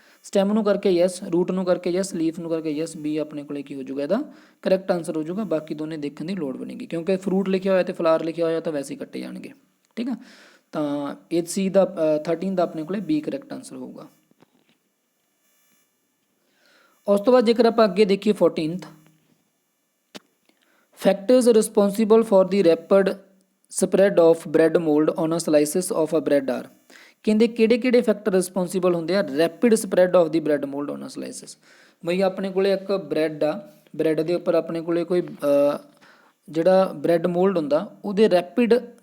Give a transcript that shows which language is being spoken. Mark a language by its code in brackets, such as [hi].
[pa] Stem ਨੂੰ ਕਰਕੇ yes, route ਨੂੰ ਕਰਕੇ ਯੈਸ, ਲੀਫ ਨੂੰ ਕਰਕੇ ਯੈਸ। ਬੀ ਆਪਣੇ ਕੋਲੇ ਕੀ ਹੋ ਜਾਊਗਾ? ਇਹਦਾ ਕਰੈਕਟ ਆਨਸਰ ਹੋ ਜਾਊਗਾ। ਬਾਕੀ ਦੋਨੇ ਦੇਖਣ ਦੀ ਲੋੜ ਬਣੇਗੀ ਕਿਉਂਕਿ ਫਰੂਟ ਲਿਖਿਆ ਹੋਇਆ ਤੇ ਫਲਾਰ ਲਿਖਿਆ ਹੋਇਆ ਤਾਂ ਵੈਸੇ ਹੀ ਕੱਟੇ ਜਾਣਗੇ, ਠੀਕ ਆ। ਤਾਂ ਇਹ ਸੀ ਦਾ 13 ਦਾ ਆਪਣੇ ਕੋਲੇ ਬੀ ਕਰੈਕਟ ਆਨਸਰ ਹੋਊਗਾ। ਉਸ ਤੋਂ ਬਾਅਦ ਜੇਕਰ ਆਪਾਂ ਅੱਗੇ ਦੇਖੀਏ [en] 14th, factors responsible for the rapid spread of bread mold on a slices of a bread are। [pa] ਕਹਿੰਦੇ ਕਿਹੜੇ ਫੈਕਟਰ ਰਿਸਪੌਂਸੀਬਲ ਹੁੰਦੇ ਆ [en] Rapid spread of the bread mold on a slices. [pa] ਬਈ ਆਪਣੇ ਕੋਲੇ ਇੱਕ ਬ੍ਰੈਡ ਆ, ਬ੍ਰੈਡ ਦੇ ਉੱਪਰ ਆਪਣੇ ਕੋਲੇ ਕੋਈ ਜਿਹੜਾ ਬ੍ਰੈਡ ਮੋਲਡ ਹੁੰਦਾ ਉਹਦੇ ਰੈਪਿਡ